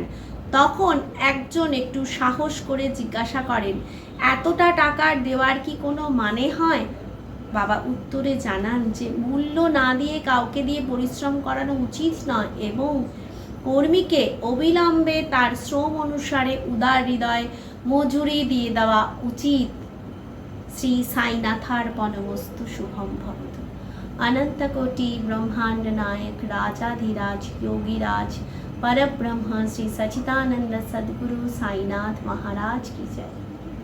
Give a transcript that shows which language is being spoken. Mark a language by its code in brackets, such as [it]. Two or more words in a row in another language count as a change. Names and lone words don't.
[bn] তখন একজন একটু সাহস করে জিজ্ঞাসা করেন, এতটা টাকা দেওয়ার কি কোনো মানে হয়? বাবা উত্তরে জানান যে মূল্য না দিয়ে কাউকে দিয়ে পরিশ্রম করানো উচিত নয় এবং কর্মীকে অবিলম্বে তার শ্রম অনুসারে উদার হৃদয় মজুরি দিয়ে দেওয়া উচিত। [sa] শ্রী साईनाथार्पणमस्तु शुभम भवतु। [hi] अनंत कोटि ब्रह्मांड नायक राजाधिराज योगीराज परब्रह्म श्री सच्चिदानंद सद्गुरु साईनाथ महाराज की जय।